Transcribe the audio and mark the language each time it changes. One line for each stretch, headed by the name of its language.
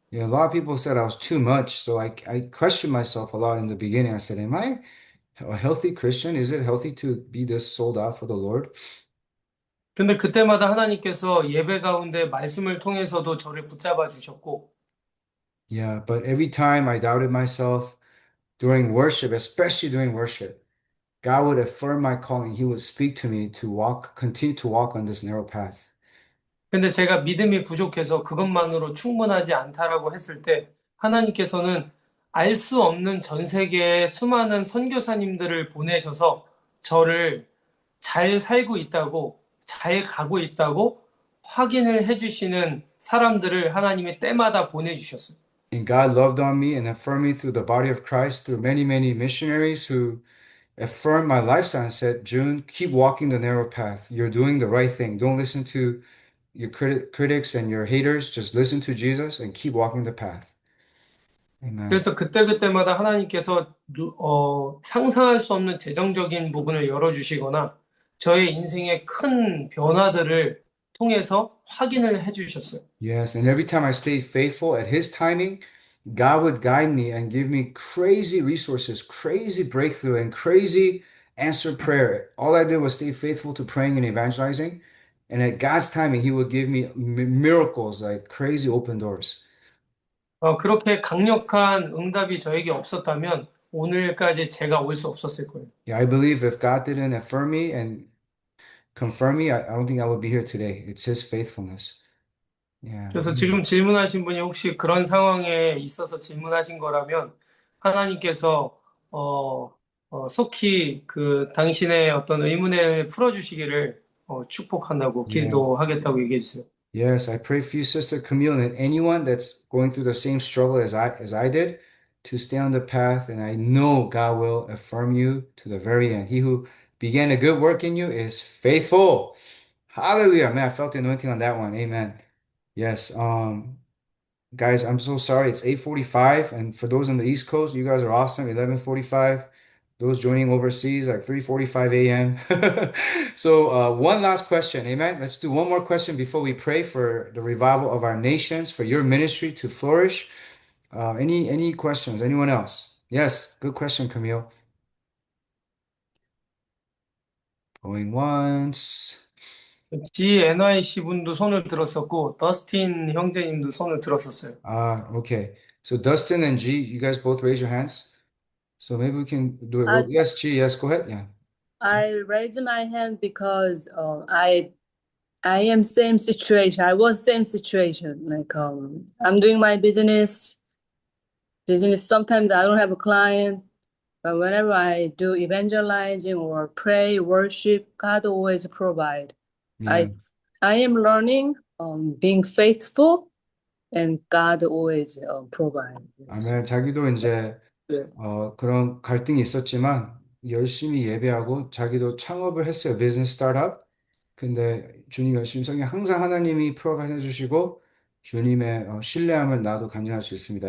English: yeah, a lot of people said I was too much. So I questioned myself a lot in the beginning. I said, am I a healthy Christian? Is it healthy to be this sold out for the Lord?
Korean: 근데 그때마다 하나님께서 예배 가운데 말씀을 통해서도 저를 붙잡아 주셨고,
English: Yeah, but every time I doubted myself during worship, especially during worship, God would affirm my calling. He would speak to me to continue to walk on this narrow path.
Korean: 근데 제가 믿음이 부족해서 그것만으로 충분하지 않다라고 했을 때 하나님께서는 알 수 없는 전 세계의 수많은 선교사님들을 보내셔서 저를 잘 살고 있다고, 잘 가고 있다고 확인을 해주시는 사람들을 하나님이 때마다 보내주셨어요.
English: And God loved on me and affirmed me through the body of Christ, through many, many missionaries who affirmed my lifestyle and said, June, keep walking the narrow path. You're doing the right thing. Don't listen to your critics and your haters. Just listen to Jesus and keep walking the path. Amen.
Korean: 그래서 그때그때마다 하나님께서 상상할 수 없는 재정적인 부분을 열어주시거나 저의 인생의 큰 변화들을 통해서 확인을 해주셨어요.
English: Yes, and every time I stayed faithful at His timing, God would guide me and give me crazy resources, crazy breakthrough, and crazy answered prayer. All I did was stay faithful to praying and evangelizing. And at God's timing, He would give me miracles, like crazy open doors.
Korean: 그렇게 강력한 응답이 저에게 없었다면 오늘까지 제가 올 수 없었을 거예요.
English: Yeah, I believe if God didn't affirm me and confirm me, I don't think I would be here today. It's His faithfulness. Yeah.
Korean: 그래서 지금 질문하신 분이 혹시 그런 상황에 있어서 질문하신 거라면 하나님께서 속히 그 당신의 어떤 의문을 풀어주시기를 축복한다고
English: Yeah.
Korean: 기도하겠다고 얘기해 주세요.
English: Yes, I pray for you, Sister Camille, and anyone that's going through the same struggle as I did, to stay on the path, and I know God will affirm you to the very end. He who began a good work in you is faithful. Hallelujah. Man, I felt the anointing on that one. Amen. Yes. Guys, I'm so sorry. It's 8:45, and for those on the East Coast, you guys are awesome. 11:45. Those joining overseas, like 3:45 a.m. So, one last question. Amen. Let's do one more question before we pray for the revival of our nations, for your ministry to flourish. Any questions? Anyone else? Yes, good question, Camille. Going once.
Korean: GNIC 분도 손을 들었었고 더스틴 형제님도 손을 들었었어요.
English: Okay. So Dustin and G, you guys both raise your hands. So maybe we can do it. Yes, G, yes, go ahead. Yeah. I raised my hand because I am same situation. I was same situation. Like I'm doing my business. Sometimes I don't have a client, but whenever I do evangelizing or pray, worship, God always provide. Yeah. I am learning being faithful, and God always provide. Yes.
Korean: 아멘. 자기도 이제 네. 그런 갈등이 있었지만 열심히 예배하고 자기도 창업을 했어요. 비즈니스 스타트업. 근데 주님 열심히 성에 항상 하나님이 프로바이드 해주시고 주님의 신뢰함을 나도 간증할 수 있습니다.